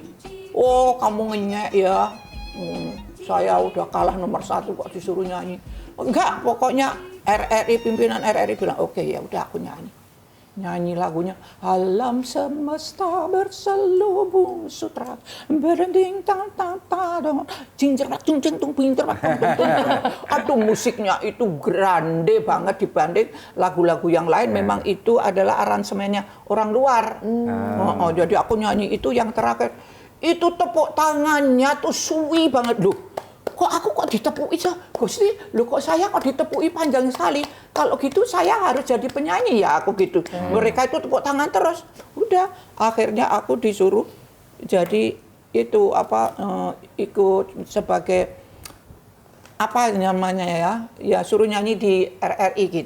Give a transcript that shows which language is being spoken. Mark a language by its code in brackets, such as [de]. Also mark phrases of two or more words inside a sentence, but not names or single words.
[id] Oh, kamu ngenyek ya. Saya udah kalah nomor 1 kok disuruh nyanyi. Enggak, pokoknya pimpinan RRI bilang, oke ya udah aku nyanyi. Nyanyi lagunya alam semesta berselubung sutra berding tang tang tang cincin tung cing tung pinter. Aduh, musiknya itu grande banget dibanding lagu-lagu yang lain. Memang itu adalah aransemennya orang luar. Jadi aku nyanyi itu yang terakhir. Itu tepuk tangannya tuh suwi banget loh. Kok ditepui Gusti, kok saya kok ditepui panjang sekali. Kalau gitu saya harus jadi penyanyi ya aku gitu. Mereka itu tepuk tangan terus. Udah, akhirnya aku disuruh jadi itu ikut sebagai apa namanya ya? Ya suruh nyanyi di RRI gitu.